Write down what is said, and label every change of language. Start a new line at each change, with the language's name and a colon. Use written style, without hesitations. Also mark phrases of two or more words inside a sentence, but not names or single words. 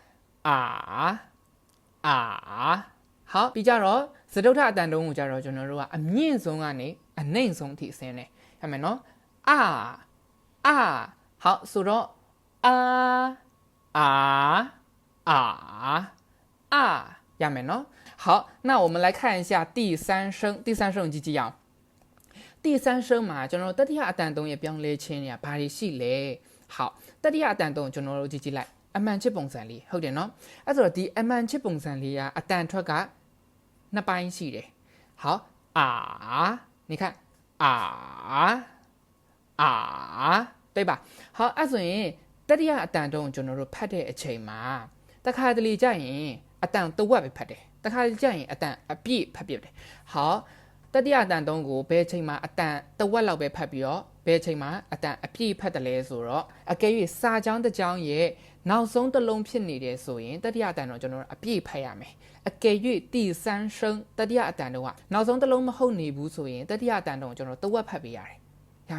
Burmese: 好ပြီးကြတော့စတုထအတန်တုံးကိုကြတော့ကျွန်တော်တို့ကအမြင့်ဆုံးကနေအနှိမ့်ဆုံးထိဆင်းတယ်ရမယ်နော်好ဆိုတော့ ရမယ်နော်
Chinese: 好那我们来看一下第三声
Burmese: ကြည့်ကြည့်အောင်第三声မှာ ကျွန်တော်တို့တတိယအတန်တုံးရဲ့ပြောင်းလဲခြင်းတွေကဘာတွေရှိလဲ好တတိယအတန်တုံးကျွန်တော်တို့ကြည့်ကြည့်လိုက်အမှန်ချစ်ပုံစံလေးဟုတ်တယ်နော်အဲ့ဆိုတော့ဒီအမှန်ချစ်ပုံစံလေးကအတန်ထွက်ကနှစ်ပိုင်းရှိတယ်
Chinese: 好你看对吧好
Burmese: အဲ့ဆိုရင်တတိယအတန်တုံးကျွန် တော်တို့ဖတ်တဲ့အချိန်မှာတခါတလေကြရင်အတန်တဝက်ပဲဖတ်တယ်တခါတလေကြရင်အတန်အပြည့်ဖတ်ပြတယ်好တတိယအတန်တုံးကိုဘယ်အချိန်မှာအတန်တဝက်လောက်ပဲဖတ်ပြီးတော့ဘယ်အချိန်မှာအတန်အပြည့်ဖတ်တယ်လဲဆိုတော့အကယ်၍စာကြောင်းတစ်ကြောင်းရဲ့နောက်ဆုံးတစ်လုံးဖြစ်နေတယ်ဆိုရင်တတိယအတန်တုံးကျွန်တော်တို့အပြည့်ဖတ်ရမယ်အကယ်၍第三声တတိယအတန်တုံးကနောက်ဆုံးတစ်လုံးမဟုတ်နေဘူးဆိုရင်တတိယအတန်တုံးကျွန်တော်တဝက်ဖတ်ပေးရတယ်ရ